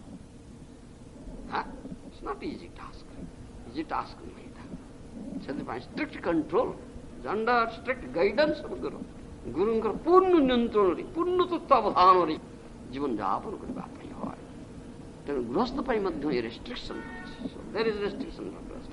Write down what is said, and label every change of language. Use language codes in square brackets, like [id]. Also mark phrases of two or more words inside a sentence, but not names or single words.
[en] It's not easy task. Easy task [hi] नहीं था. [en] By strict control, under strict guidance of Guru. [or] Guruଙ୍କର ପୂର୍ଣ୍ଣ ନିୟନ୍ତ୍ରଣରେ ପୂର୍ଣ୍ଣ ତତ୍ତ୍ୱାବଧାନରେ ଜୀବନ ଯାପନ କରିବା ପାଇଁ হয় ତେଣୁ ଗୃହସ୍ଥ ପାଇଁ ମଧ୍ୟ ଏ ରେଷ୍ଟ୍ରିକ୍ସନ୍ ଅଛି. [en] So there is restriction.